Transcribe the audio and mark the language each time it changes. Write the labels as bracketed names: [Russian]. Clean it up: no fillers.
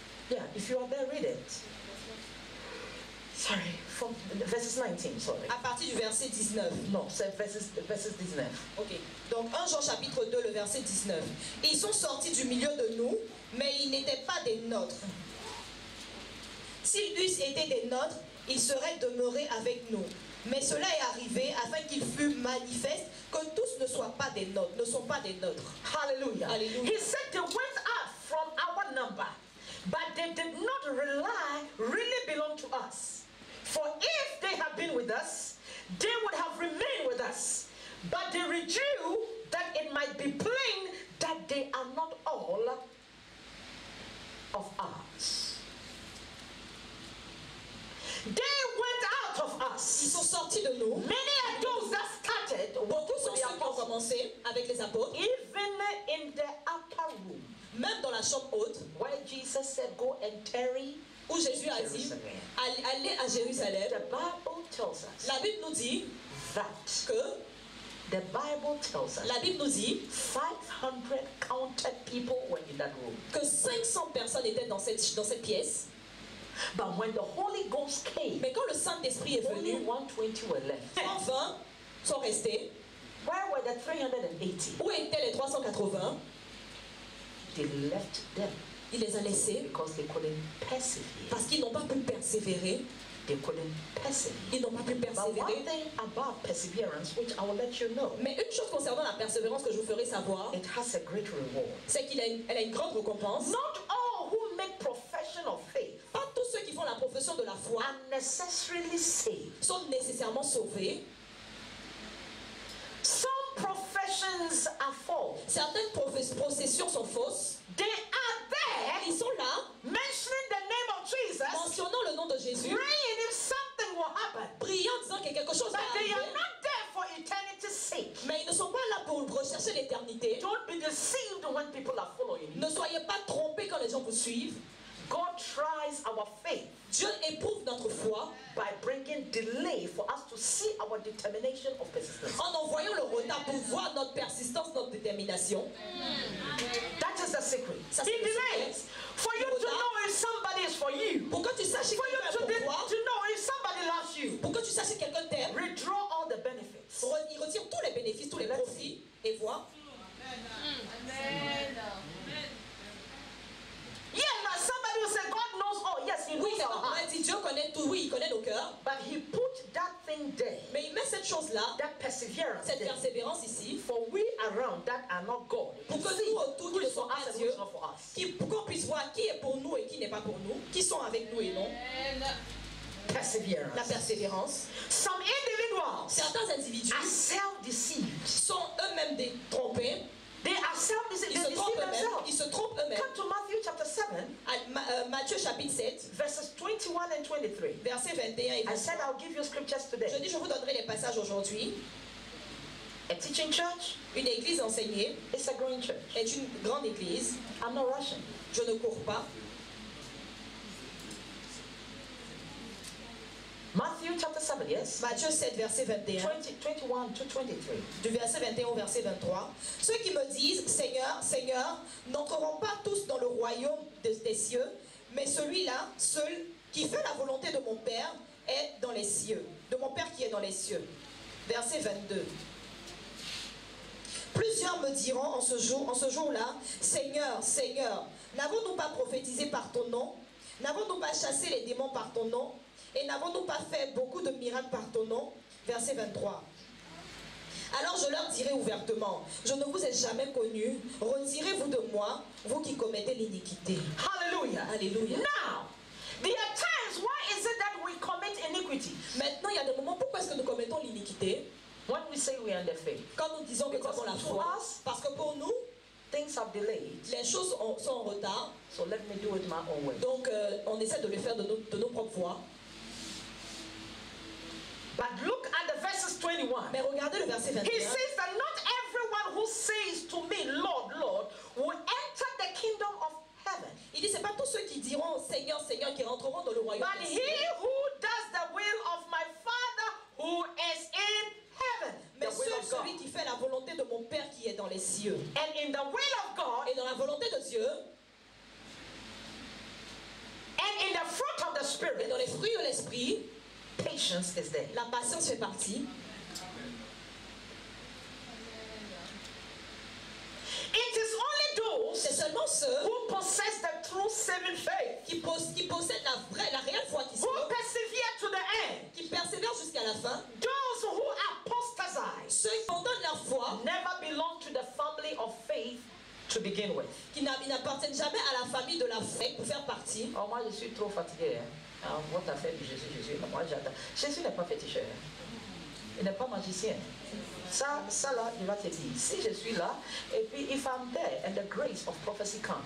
[English] Yeah, if you are there, read it. Sorry, from verses 19, sorry. [French] À partir du verset 19. No, c'est verses 19. Ok. Donc 1 Jean chapitre 2, le verset 19. Ils sont sortis du milieu de nous, mais ils n'étaient pas des nôtres. S'ils eussent été des nôtres, ils seraient demeurés avec nous. Mais cela est arrivé afin qu'il fût manifeste que tous ne soient pas des nôtres, ne sont pas des nôtres. Hallelujah. Hallelujah. [English] He said they went out from our number, but they did not really belong to us. For if they had been with us, they would have remained with us. But they withdrew that it might be plain that they are not all of us. They went out of [French] Ils [English] us. [French] sont sortis de nous. [English] Many are those that started [French] Beaucoup sont [English] with the [French] ceux qui ont [English] apostles. [French] commencé avec les apôtres, [English] Even in the upper room, [French] même dans la chambre haute, [English] where Jesus said, go and tarry, [French] où Jésus a dit, allez à Jérusalem. [English] the Bible tells us [French] La Bible nous dit [English] that [French] que, [English] the Bible tells us [French] la Bible nous dit [English] 500 counted people were in that room. [French] que 500 personnes étaient dans cette pièce. [English] But when the Holy Ghost came, [French] Mais quand le Saint-Esprit est [English] only [French] venu, [English] 120 were left. [French] 120 sont restés. [English] Where were the 380? [French] Où étaient les 380? [English] They left them [French] Il les a laissés [English] because they couldn't persevere. [French] parce qu'ils n'ont pas pu persévérer. [English] They couldn't persevere. [French] Ils n'ont pas pu [English] But one [French] persévérer. [English] thing about perseverance, which I will let you know, [French] Mais une chose concernant la persévérance que je vous ferai savoir, [English] it has a great reward. [French] c'est qu'elle a une grande récompense. [English] Not all who make profession of faith [French] Pas tous ceux qui font la profession de la foi [English] are necessarily saved. [French] sont nécessairement sauvés. [English] Some professions are false. [French] Certaines processions sont fausses. [English] They are there [French] Ils sont là, [English] mentioning the name of Jesus, [French] mentionnant le nom de Jésus, [English] praying if something will happen. [French] priant, disant que quelque chose va [English] But they are [French] arriver. [English] not there for eternity's sake. [French] Mais ils ne sont pas là pour rechercher l'éternité. [English] Don't be deceived when people are following you. [French] Ne soyez pas trompés quand les gens vous suivent. [English] God tries our faith [French] Dieu éprouve notre foi [English] by bringing delay for us to see our determination of persistence. [French] en envoyant le retard pour voir notre persistance, notre détermination. [English] That is the secret. [French] Ça, [English] He [French] c'est le [English] delays [French] secret. [English] for you to know if somebody is for you. [French] Pour que tu saches si [English] For you [French] quelqu'un est pour toi, [English] to know if somebody loves you. [French] pour que tu saches si quelqu'un t'aime, [English] Withdraw all the benefits. [French] il retire tous les bénéfices, tous les profits et voir. [English] Yeah, but somebody will say, God knows all. Yes, He [French] Oui, [English] knows [French] c'est [English] our [French] comme on [English] heart. [French] a dit, Dieu connaît tout, oui, il connaît nos cœurs, [English] But He put that thing there, [French] mais il met cette chose-là, [English] that perseverance [French] cette [English] there, [French] persévérance ici, [English] for we around that are not God. [French] pour que [English] See [French] nous autour [English] who [French] qui ne [English] is [French] sont [English] for us [French] pas [English] and who [French] Dieu, [English] is not for us. [French] pour qu'on puisse voir qui est pour nous et qui n'est pas pour nous, qui sont avec nous et non. La [English] Perseverance. [French] persévérance. [English] Some individuals [French] Certains individus [English] are self-deceived. [French] sont eux-mêmes trompés, [English] They are self-deceived. [French] ils [English] They [French] se [English] deceive [French] trompent eux-mêmes, ils [English] themselves. [French] se trompent eux-mêmes. [English] Come to Matthew chapter 7, [French] Matthieu chapitre 7, [English] verses 21 and 23. [French] versets 21 et [English] I said [French] 23. [English] I'll give you scriptures [French] Je [English] today. [French] dis, je vous donnerai les passages aujourd'hui. [English] A teaching church [French] Une église enseignée [English] is a growing church. [French] est une grande église. [English] I'm not rushing. [French] Je ne cours pas. [English] Matthew chapter 7, yes? [French] Matthieu 7, verset 21. 21 to 23. Du verset 21 au verset 23. Ceux qui me disent, Seigneur, Seigneur, n'entreront pas tous dans le royaume des cieux, mais celui-là, seul, qui fait la volonté de mon Père, est dans les cieux. De mon Père qui est dans les cieux. Verset 22. Plusieurs me diront en ce jour-là, Seigneur, Seigneur, n'avons-nous pas prophétisé par ton nom? N'avons-nous pas chassé les démons par ton nom? Et n'avons-nous pas fait beaucoup de miracles par ton nom? Verset 23. Alors je leur dirai ouvertement, je ne vous ai jamais connu, retirez-vous de moi, vous qui commettez l'iniquité. Hallelujah. Alléluia. [English] Now, there are times, why is it that we commit iniquity? [French] Maintenant, il y a des moments, pourquoi est-ce que nous commettons l'iniquité? [English] When we say we are in the faith. [French] Quand nous disons que nous avons la foi, parce que pour nous, [English] Things have delayed, [French] les choses sont en retard, [English] so let me do it my own way. [French] donc on essaie de le faire de nos propres voies. [English] But look at the verses 21. [French] Mais regardez le verset 21. [English] He says that not everyone who says to me, Lord, Lord, will enter the kingdom of heaven. [French] Il dit, c'est pas tous ceux qui diront Seigneur, Seigneur qui rentreront dans le royaume [English] But [French] des [English] he [French] cieux, [English] who does the will of my Father who is in heaven. [French] mais [English] The will of God. [French] celui qui fait la volonté de mon Père qui est dans les cieux. [English] And in the will of God, [French] Et dans la volonté de Dieu, [English] and in the fruit of the [French] et [English] Spirit, [French] dans les fruits de l'esprit, [English] patience is there. [French] la patience fait partie. [English] It is only [French] C'est [English] those [French] seulement ceux [English] who possess the true saving faith, [French] qui possèdent la réelle foi qui [English] who [French] sauvent, [English] persevere to the end. [French] qui persévèrent jusqu'à la fin. [English] Those who apostatize [French] Ceux qui abandonnent leur foi, [English] never belong to the family of faith to begin with. [French] qui n'appartiennent jamais à la famille de la foi pour faire partie. Oh, moi, je suis trop fatigué. Hein. What a fait du Jésus. Moi, j'attends. Jésus n'est pas féticheur. Il n'est pas magicien. Ça là, il va te dire. Si je suis là, et puis if I'm there and the grace of prophecy comes,